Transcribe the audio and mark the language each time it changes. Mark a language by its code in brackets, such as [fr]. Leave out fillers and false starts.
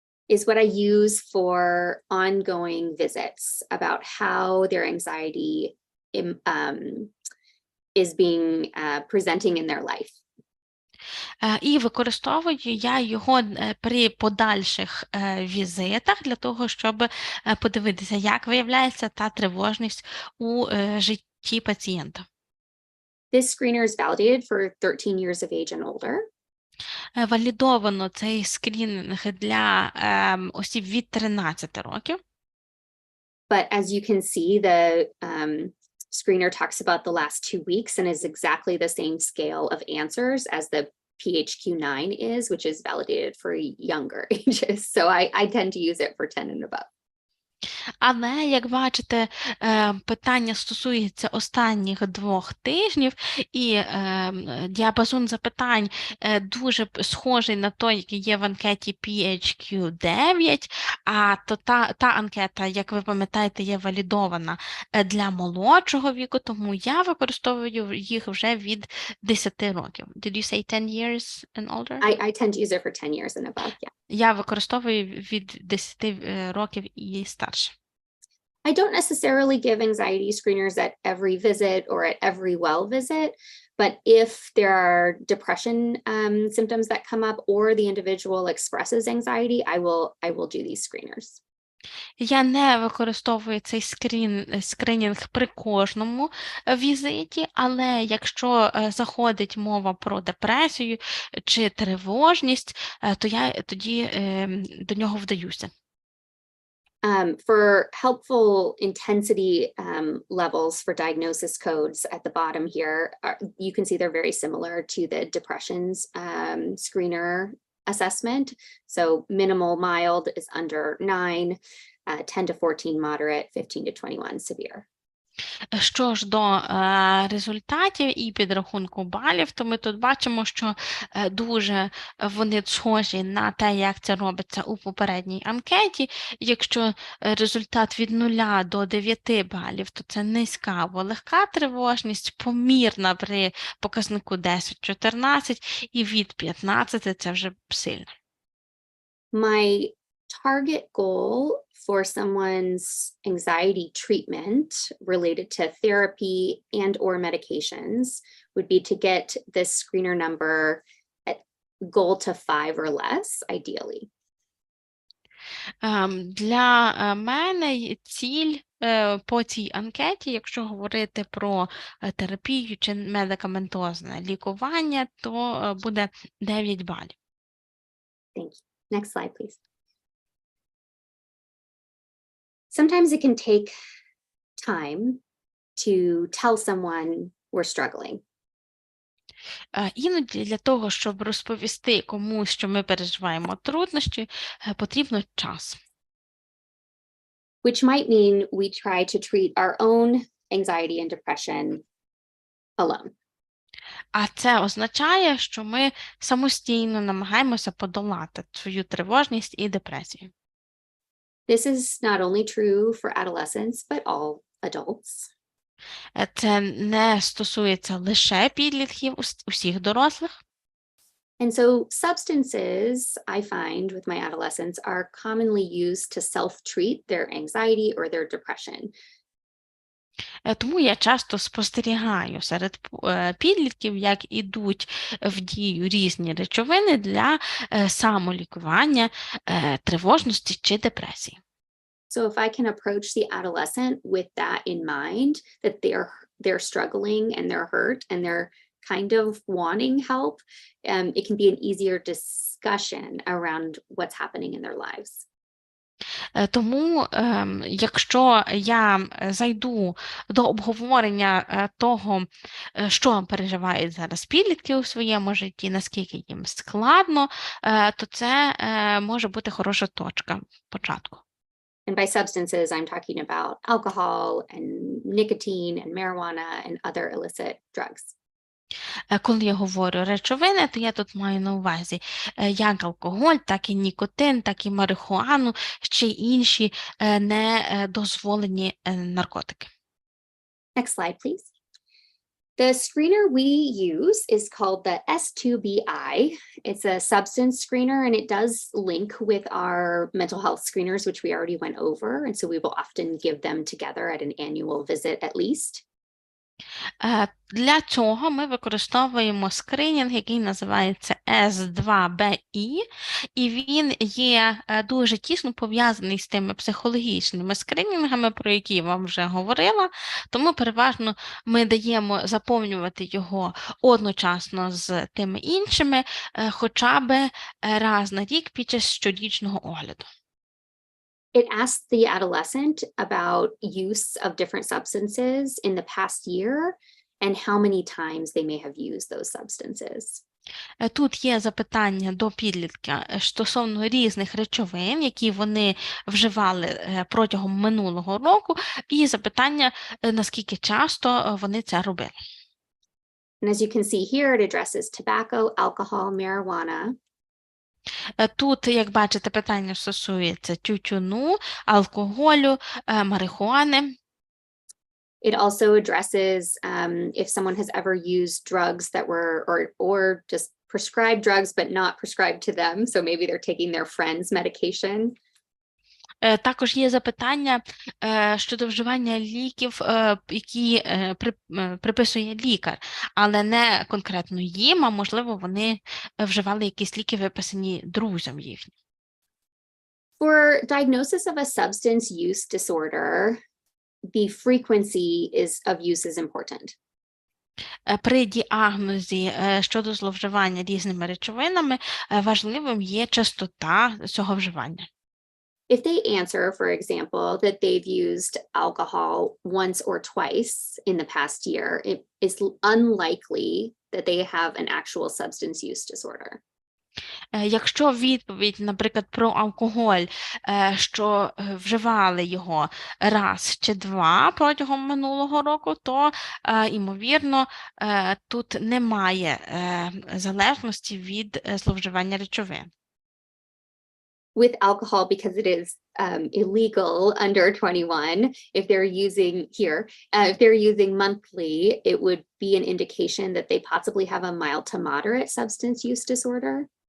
[en] Is what I use for ongoing visits about how their anxiety is being presenting in their life. [uk] І використовую я його при подальших візитах для того, щоб подивитися, як виявляється та тривожність у житті пацієнта. [en] This screener is validated for 13 years of age and older. [uk] Валідовано цей скрінінг для осіб від 13 років. [en] But as you can see, the screener talks about the last 2 weeks and is exactly the same scale of answers as the PHQ-9 is, which is validated for younger ages. So I tend to use it for 10 and above. [uk] Але, як бачите, питання стосується останніх 2 тижнів, і діапазон запитань дуже схожий на той, який є в анкеті PHQ-9, а то та анкета, як ви пам'ятаєте, є валідована для молодшого віку, тому я використовую їх вже від 10 років. [en] Did you say 10 years and older? I tend to use it for 10 years and above, yeah. [uk] Я використовую від 10 років і старше. [en] I don't necessarily give anxiety screeners at every visit or at every well visit, but if there are depression symptoms that come up or the individual expresses anxiety, I will do these screeners. [uk] Я не використовую цей скринінг при кожному візиті, але якщо заходить мова про депресію чи тривожність, то я тоді до нього вдаюся. [en] For helpful intensity levels for diagnosis codes at the bottom here, you can see they're very similar to the depressions screener assessment. So minimal mild is under 9, 10 to 14 moderate, 15 to 21 severe. [uk] Що ж до результатів і підрахунку балів, то ми тут бачимо, що дуже вони схожі на те, як це робиться у попередній анкеті. Якщо результат від 0 до 9 балів, то це низька або легка тривожність, помірна при показнику 10-14 і від 15 це вже сильно. [en] My target goal for someone's anxiety treatment related to therapy and or medications would be to get this screener number at goal to 5 or less, ideally. [uk] Для мене ціль по цій анкеті, якщо говорити про терапію чи медикаментозне лікування, то буде 9 балів. [en] Thank you. Next slide, please. Sometimes it can take time to tell someone we're struggling. [uk] Іноді для того, щоб розповісти комусь, що ми переживаємо труднощі, потрібно час. [en] Which might mean we try to treat our own anxiety and depression alone. [uk] А це означає, що ми самостійно намагаємося подолати свою тривожність і депресію. [en] This is not only true for adolescents, but all adults. [uk] Це не стосується лише підлітків, усіх дорослих. [en] And so substances, I find with my adolescents, are commonly used to self-treat their anxiety or their depression. [uk] Тому я часто спостерігаю серед підлітків, як ідуть в дію різні речовини для самолікування тривожності чи депресії. [en] So if I can approach the adolescent with that in mind, that they're struggling and they're hurt and they're kind of wanting help, it can be an easier discussion around what's happening in their lives. [uk] Тому, якщо я зайду до обговорення того, що переживають зараз підлітки у своєму житті, наскільки їм складно, то це може бути хороша точка початку. [en] And by substances, I'm talking about alcohol and nicotine and marijuana and other illicit drugs. [uk] Коли я говорю речовини, то я тут маю на увазі як алкоголь, так і нікотин, так і марихуану, ще й інші недозволені наркотики. [en] Next slide, please. The screener we use is called the S2BI. It's a substance screener, and it does link with our mental health screeners, which we already went over. And so we will often give them together at an annual visit at least. [uk] Для цього ми використовуємо скринінг, який називається S2BI, і він є дуже тісно пов'язаний з тими психологічними скринінгами, про які я вам вже говорила, тому переважно ми даємо заповнювати його одночасно з тими іншими, хоча б раз на рік під час щорічного огляду. [en] It asks the adolescent about use of different substances in the past year and how many times they may have used those substances. [uk] Тут є запитання до підлітка стосовно різних речовин, які вони вживали протягом минулого року, і запитання, наскільки часто вони це робили. [en] And as you can see here, it addresses tobacco, alcohol, marijuana. [uk] Тут, як бачите, питання стосується тютюну, алкоголю, марихуани. [en] It also addresses if someone has ever used drugs that were, or just prescribed drugs, but not prescribed to them. So maybe they're taking their friend's medication. [uk] Також є запитання щодо вживання ліків, які приписує лікар, але не конкретно їм, а можливо вони вживали якісь ліки, виписані друзям їхнім. [en] For diagnosis of a substance use disorder, the frequency of use is important. [uk] При діагнозі щодо зловживання різними речовинами важливим є частота цього вживання. [en] If they answer, for example, that they've used alcohol once or twice in the past year, it is unlikely that they have an actual substance use disorder. [uk] Якщо відповідь, наприклад, про алкоголь, що вживали його раз чи два протягом минулого року, то, ймовірно, тут немає залежності від зловживання речовин. [en] With alcohol, because it is illegal under 21, if they're using monthly, it would be an indication that they possibly have a mild to moderate substance use disorder.